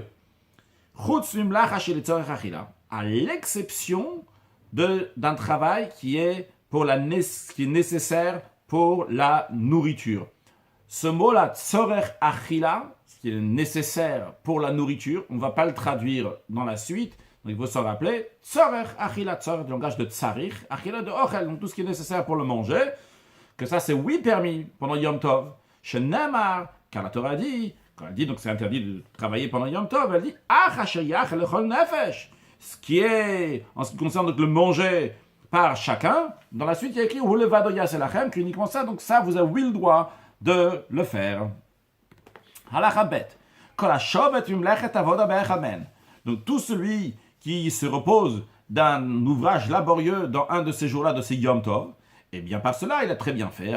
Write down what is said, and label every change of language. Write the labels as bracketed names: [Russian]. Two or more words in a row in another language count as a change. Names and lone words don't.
[Hebrew] חוץ ממלאכה של צורך אכילה, [French] à l'exception d'un travail qui est nécessaire pour la nourriture. Ce mot-là, [Hebrew] צורך אכילה, [French] ce qui est nécessaire pour la nourriture, on ne va pas le traduire dans la suite, donc il faut s'en rappeler. [Hebrew] צורך אכילה, [French] tzorech du langage de tsarich, achila de ochel, donc tout ce qui est nécessaire pour le manger, que ça c'est oui permis pendant [Hebrew] יום טוב. [French] Shenemar, car la Torah dit, quand elle dit donc c'est interdit de travailler pendant [Hebrew] יום טוב, [French] elle dit [Hebrew] אשר יאכל לכל נפש, [French] ce qui est, en ce qui concerne donc le manger par chacun. Dans la suite, il y a écrit uniquement ça, donc ça, vous avez le droit de le faire. Donc tout celui qui se repose d'un ouvrage laborieux dans un de ces jours-là, de ces [Hebrew] יום טוב, [French] et bien par cela, il a très bien fait.